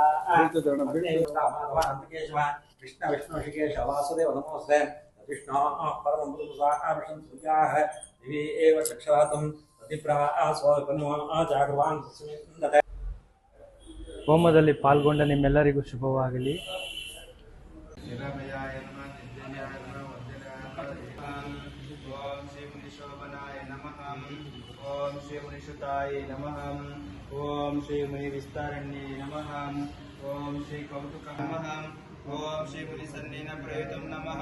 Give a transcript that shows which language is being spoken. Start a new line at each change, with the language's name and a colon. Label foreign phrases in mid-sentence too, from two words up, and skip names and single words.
Sanskrit: कृष्ण विष्णु ऋषिकेश वासुदेव नमोस्ते विष्णु परम पुरुषाः सूर्याः दिवि एव चक्षरातं जागृवान्
Kannada: ಹೋಮದಲ್ಲಿ ಪಾಲ್ಗೊಂಡ ನಿಮ್ಮೆಲ್ಲರಿಗೂ ಶುಭವಾಗಲಿ.
Sanskrit: ಓಂ ಶ್ರೀ ಮುನಿಶೋಭನಾಯ ನಮಃ. ಓಂ ಶ್ರೀ ಮುನಿಶುತಾಯ ನಮಃ. ಓಂ ಶ್ರೀ ಮುನಿ ವಿಸ್ತಾರಣ್ಯೇ ನಮಃ. ಓಂ ಶ್ರೀ ಕೌತುಕ ನಮಃ. ಓಂ ಶ್ರೀ ಮುನಿ ಸನ್ನಿನ ಪ್ರಯುತಂ ನಮಃ.